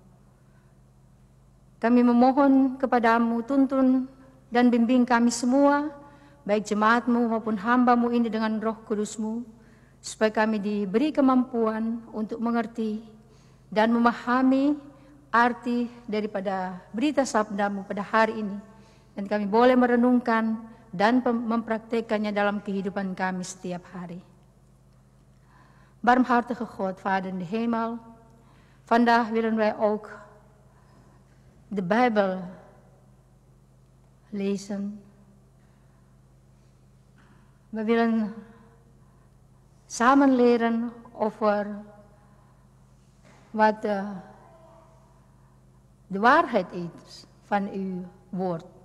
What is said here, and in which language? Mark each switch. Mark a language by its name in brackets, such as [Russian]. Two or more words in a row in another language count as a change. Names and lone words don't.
[Indonesian] Kami memohon kepadamu, tuntun dan bimbing kami semua, baik jemaat-Mu maupun hamba-Mu ini dengan Roh Kudus-Mu, supaya kami diberi kemampuan untuk mengerti dan memahami arti daripada berita sabda-Mu pada hari ini. Dan kami boleh merenungkan dan mempraktekannya dalam kehidupan kami setiap hari. [Dutch] Barmhartige God, Vader in de hemel, vandaag willen wij ook de Bijbel lezen. We willen samen leren over wat de waarheid is van uw woord.